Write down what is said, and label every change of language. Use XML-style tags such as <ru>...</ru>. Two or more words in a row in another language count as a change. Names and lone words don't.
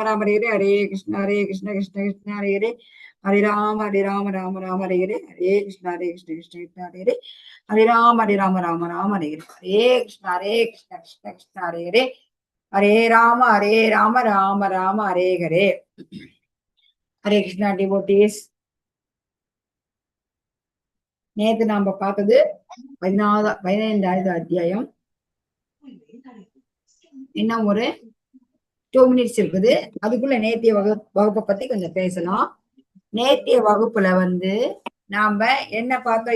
<sa>हरे हरे कृष्ण हरे हरे हरे राम राम हरे हरे कृष्ण हरे हरे हरे राम राम हरे हरे कृष्ण हरे हरे हरे राम राम हरे हरे हरे कृष्णा डिवोटीஸ்</sa> <ta>நேத்து நாம பார்த்தது 15வது அத்தியாயம். இன்னும் ஒரு 2 மினிட்ஸ் இருக்குது. அதுக்குள்ள நேத்திய வகுப்பை பத்தி கொஞ்சம் பேசலாம். நேத்திய வகுப்புல நாம என்ன பார்த்தோம்?</ta>